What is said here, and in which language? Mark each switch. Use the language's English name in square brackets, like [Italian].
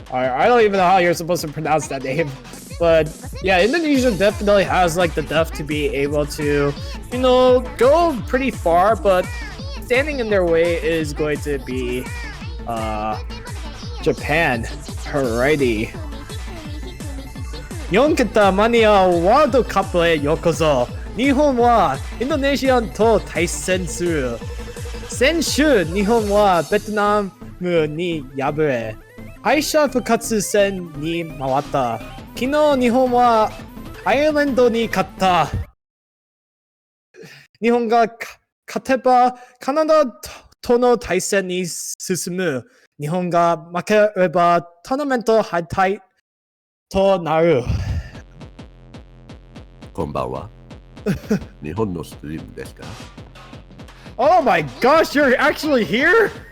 [English] I don't even know how you're supposed to pronounce that name. But yeah, Indonesia definitely has like the depth to be able to, go pretty far, but standing in their way is going to be Japan. Alrighty. [Japanese] 4桁マニアワールドカップへようこそ。日本はインドネシアと対戦する。先週、日本はベトナムに敗れ、敗者復活戦に回った。昨日、日本はアイルランドに勝った。日本が勝てばカナダとの対戦に進む。日本が負ければトーナメント敗退となる。こんばんは。日本のストリームですか? [English] Oh my gosh, you're actually here?